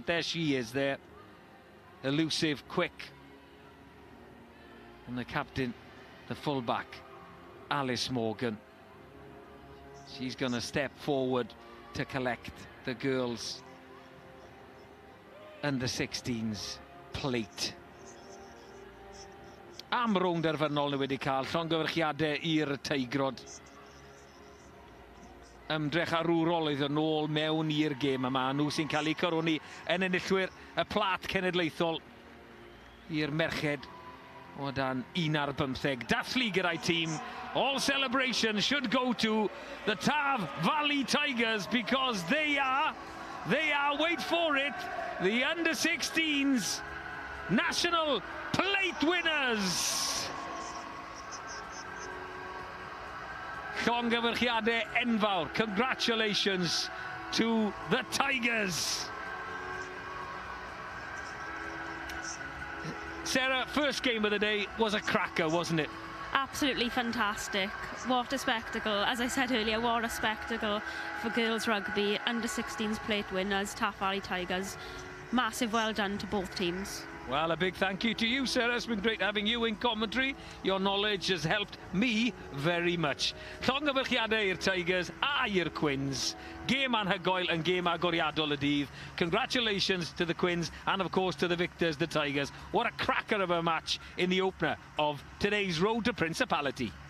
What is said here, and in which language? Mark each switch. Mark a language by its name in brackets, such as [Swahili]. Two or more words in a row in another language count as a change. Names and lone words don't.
[English] There she is there. Elusive, quick. And the captain, the fullback, Alice Morgan. She's going to step forward to collect the girls' under 16s plate. [Welsh] Am rownd derfynol ni wedi cael llongyfarchiadau i'r teigrod. Ymdrech arwrol iddyn nôl mewn i'r gêm yma. Nhw sy'n cael eu coroni yn enillwyr y plat cenedlaethol i'r merched o dan 1-15. Dathlu gyda'i tîm. [English] All celebration should go to the Tar Valley Tigers because they are, wait for it, the under 16s national plate winners. [Welsh] Llongyfarchiadau enfawr. [English] Congratulations to the Tigers. Sarah, first game of the day was a cracker, wasn't it? Absolutely fantastic. What a spectacle. As I said earlier, what a spectacle for girls rugby. Under 16s plate winners, Tar Valley Tigers. Massive well done to both teams. Well, a big thank you to you, Sarah. It's been great having you in commentary. Your knowledge has helped me very much. [Welsh] Llongyfarchiadau i'r Tigers a i'r Quins. Gêm anhygoel and gêm agoriadol y dydd. [English] Congratulations to the Quins and, of course, to the victors, the Tigers. What a cracker of a match in the opener of today's road to Principality.